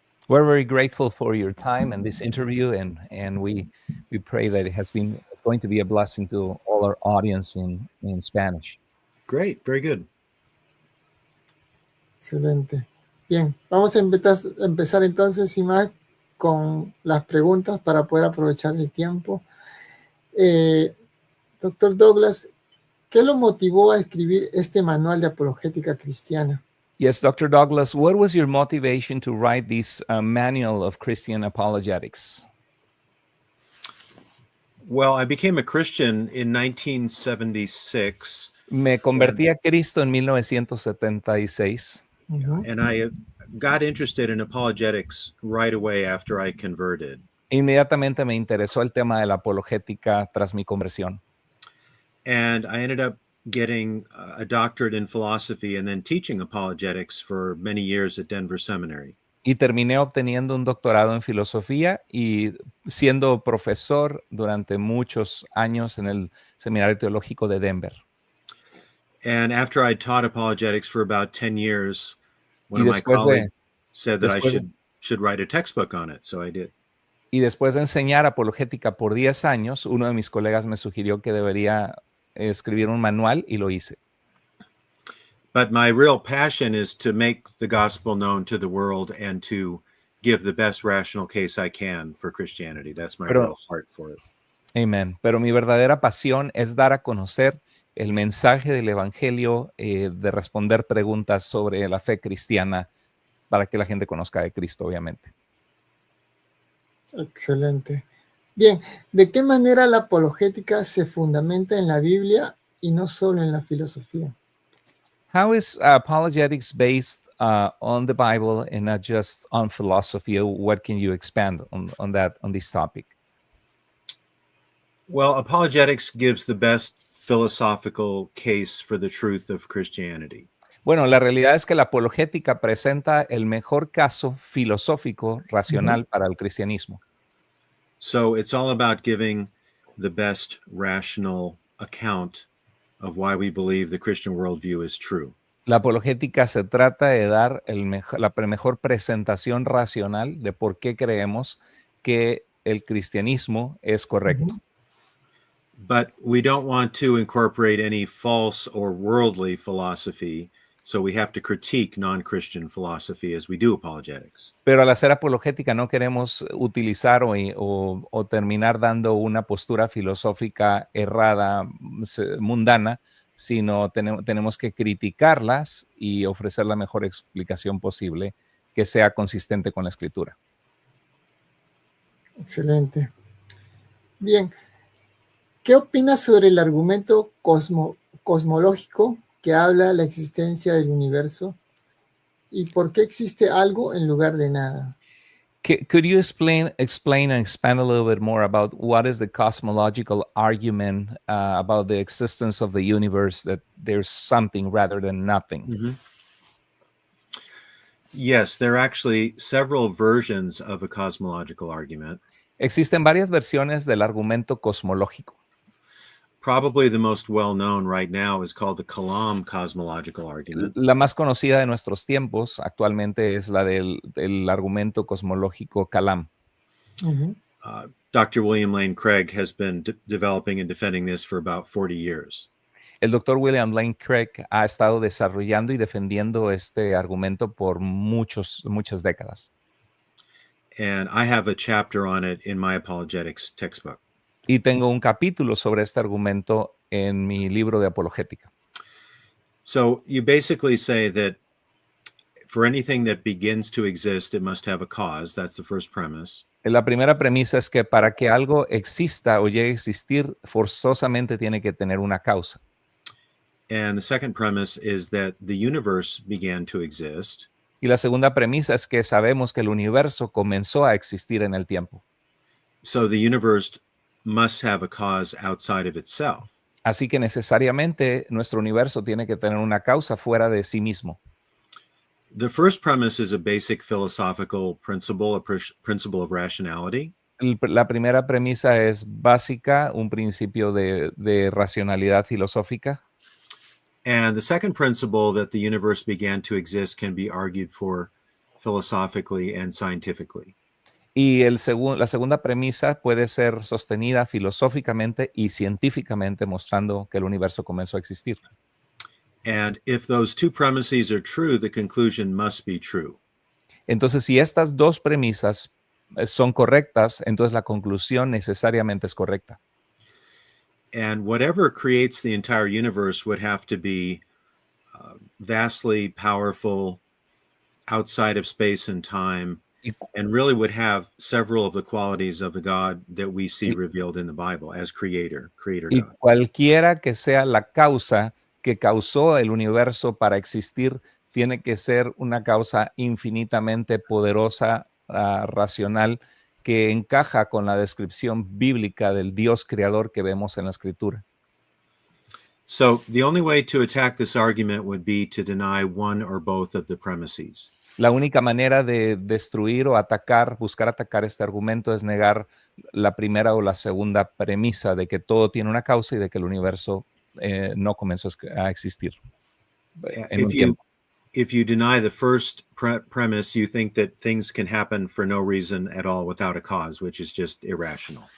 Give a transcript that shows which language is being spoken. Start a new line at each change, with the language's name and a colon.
English: We're very grateful for your time and this interview, and we pray that it's going to be a blessing to all our audience in Spanish. Great, very good.
Spanish: Excelente. Bien, vamos a empezar entonces sin más con las preguntas para poder aprovechar el tiempo. Doctor Douglas, ¿qué lo motivó a escribir este manual de apologética cristiana?
English: Yes, Dr. Douglas, what was your motivation to write this manual of Christian apologetics? Well, I became a Christian in 1976,
Spanish: Me convertí a Cristo en 1976 Ujú.
English: and I got interested in apologetics right away after I converted.
Spanish: Inmediatamente me interesó el tema de la apologética tras mi conversión.
English: And I ended up getting a doctorate in philosophy and then teaching apologetics for many years at Denver Seminary.
Spanish: Y terminé obteniendo un doctorado en filosofía y siendo profesor durante muchos años en el Seminario Teológico de Denver.
English: And after I taught apologetics for about 10 years, one
Spanish: Y
English: of my
Spanish: después de-
English: colleagues said that I
Spanish: después de-
English: should write a textbook on it, so I did.
Spanish: Y después de enseñar apologética por 10 años, uno de mis colegas me sugirió que debería escribir un manual y lo hice.
English: But my real passion is to make the gospel known to the world and to give the best rational case I can for Christianity. That's my
Spanish: Pero-
English: real heart for it.
Spanish: Amén. Pero mi verdadera pasión es dar a conocer el mensaje del Evangelio, de responder preguntas sobre la fe cristiana para que la gente conozca de Cristo, obviamente. Excelente. Bien, ¿de qué manera la apologética se fundamenta en la Biblia y no solo en la filosofía?
English: How is apologetics based on the Bible and not just on philosophy? What can you expand on this topic? Well, apologetics gives the best philosophical case for the truth of Christianity.
Spanish: Bueno, la realidad es que la apologética presenta el mejor caso filosófico racional para el cristianismo.
English: So it's all about giving the best rational account of why we believe the Christian worldview is true.
Spanish: La apologética se trata de dar la mejor presentación racional de por qué creemos que el cristianismo es correcto.
English: But we don't want to incorporate any false or worldly philosophy, so we have to critique non-Christian philosophy as we do apologetics.
Spanish: Pero al hacer apologética no queremos utilizar o terminar dando una postura filosófica errada, mundana, sino tenemos que criticarlas y ofrecer la mejor explicación posible que sea consistente con la Escritura. Excelente. Bien, ¿qué opinas sobre el argumento cosmológico que habla de la existencia del universo y por qué existe algo en lugar de nada?
English: Could you explain and expand a little bit more about what is the cosmological argument about the existence of the universe, that there's something rather than nothing? Yes, there are actually several versions of a cosmological argument.
Spanish: Existen varias versiones del argumento cosmológico.
English: Probably the most well-known right now is called the Kalam cosmological argument.
Spanish: La más conocida de nuestros tiempos actualmente es la del argumento cosmológico Kalam. Ujú.
English: Dr. William Lane Craig has been developing and defending this for about 40 years.
Spanish: El doctor William Lane Craig ha estado desarrollando y defendiendo este argumento por muchas décadas.
English: And I have a chapter on it in my apologetics textbook.
Spanish: Y tengo un capítulo sobre este argumento en mi libro de apologética.
English: So you basically say that for anything that begins to exist, it must have a cause. That's the first premise.
Spanish: La primera premisa es que para que algo exista o llegue a existir, forzosamente tiene que tener una causa.
English: And the second premise is that the universe began to exist.
Spanish: Y la segunda premisa es que sabemos que el universo comenzó a existir en el tiempo.
English: So the universe must have a cause outside of itself.
Spanish: Así que necesariamente nuestro universo tiene que tener una causa fuera de sí mismo.
English: The first premise is a basic philosophical principle, principle of rationality.
Spanish: La primera premisa es básica, un principio de racionalidad filosófica.
English: And the second principle, that the universe began to exist, can be argued for philosophically and scientifically.
Spanish: Y la segunda premisa puede ser sostenida filosóficamente y científicamente, mostrando que el universo comenzó a existir.
English: And if those two premises are true, the conclusion must be true.
Spanish: Entonces, si estas dos premisas son correctas, entonces la conclusión necesariamente es correcta.
English: And whatever creates the entire universe would have to be vastly powerful, outside of space and time,
Spanish: Y,
English: and really would have several of the qualities of the God that we see
Spanish: y-
English: revealed in the Bible as creator
Spanish: y
English: God.
Spanish: cualquiera que sea la causa que causó el universo para existir, tiene que ser una causa infinitamente poderosa, racional, que encaja con la descripción bíblica del Dios creador que vemos en la Escritura.
English: So the only way to attack this argument would be to deny one or both of the premises.
Spanish: La única manera de destruir o atacar, buscar atacar este argumento es negar la primera o la segunda premisa de que todo tiene una causa y de que el universo no comenzó a existir en un tiempo.
English: If you deny the first premise, you think that things can happen for no reason at all without a cause, which is just irrational.